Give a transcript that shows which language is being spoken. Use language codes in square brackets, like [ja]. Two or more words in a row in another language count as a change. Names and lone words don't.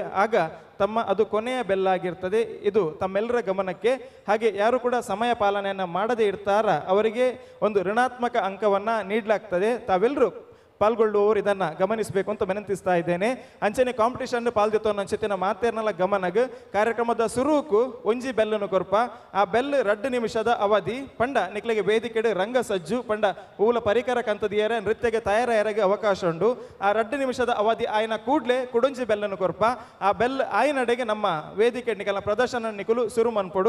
[kn] ಆಗ ಅದು ಕೊನೆಯ ಬೆಲ್ಲಾಗಿರ್ತದೆ. ಇದು ತಮ್ಮೆಲ್ಲರ ಗಮನಕ್ಕೆ. ಹಾಗೆ ಯಾರು ಕೂಡ ಸಮಯ ಪಾಲನೆಯನ್ನು ಮಾಡದೇ ಇರ್ತಾರ ಅವರಿಗೆ ಒಂದು ಋಣಾತ್ಮಕ ಅಂಕವನ್ನು ನೀಡಲಾಗ್ತದೆ. ತಾವೆಲ್ಲರೂ ಪಾಲ್ಗೊಳ್ಳುವವರು ಇದನ್ನು ಗಮನಿಸಬೇಕು ಅಂತ ವಿನಂತಿಸ್ತಾ ಇದ್ದೇನೆ. [tcy] ಅಂಚನೆ ಕಾಂಪಿಟೇಷನ್ ಪಾಲ್ದಿತ್ತು ಅನ್ನೋ ಅಂಚೆತಿನ ಮಾತೇರ್ನಲ್ಲ ಗಮನಗ ಕಾರ್ಯಕ್ರಮದ ಸುರುಕು ಒಂಜಿ ಬೆಲ್ಲನು ಕೊರ್ಪ. ಆ ಬೆಲ್ 2 ನಿಮಿಷದ ಅವಧಿ ಪಂಡ ನಿಕ್ಲೆಗೆ ವೇದಿಕೆಡೆ ರಂಗ ಸಜ್ಜು ಪಂಡ ಊಲ ಪರಿಕರ ಕಂತದಿಯರ ನೃತ್ಯಗೆ ತಯಾರಾಯರಿಗೆ ಅವಕಾಶ ಉಂಡು. ಆ 2 ನಿಮಿಷದ ಅವಧಿ ಆಯ್ನ ಕೂಡ್ಲೆ ಕುಡೊಂಜಿ ಬೆಲ್ಲನು ಕೊರ್ಪ. ಆ ಬೆಲ್ ಆಯ್ನಡೆಗೆ ನಮ್ಮ ವೇದಿಕೆ ನಿಕಲ ಪ್ರದರ್ಶನ ನಿಕಲು ಸುರುಮನ್ಪಡು.